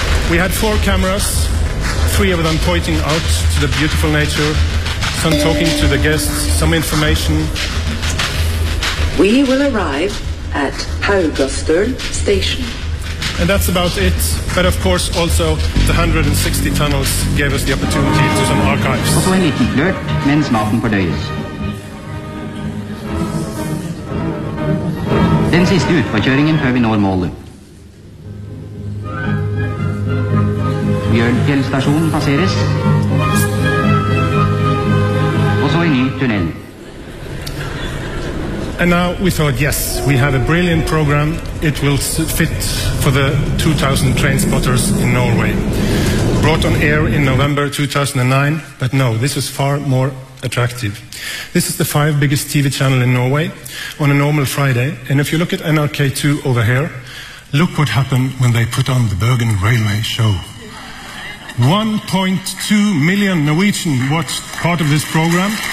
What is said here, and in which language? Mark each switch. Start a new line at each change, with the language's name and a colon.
English: We had 4 cameras. Three of them pointing out to the beautiful nature, some talking to the guests, some information. We will arrive at Haugastøl station. And that's about it. But of course, also the 160 tunnels gave us the opportunity to some archives.
Norwegian: Også en liten flørt, men smaken fordøyes. Den siste utforkjøringen før vi når målet. Bjørnfjell stasjon passeres og så en ny tunnel
English: And now we thought yes, we have a brilliant program it will fit for the 2000 train spotters in Norway brought on air in November 2009 but no, this is far moreattractive. This is the 5 biggest TV channel in Norway on a normal Friday and if you look at NRK2 over here look what happened when they put on the Bergen Railway show1.2 million Norwegian watched part of this program.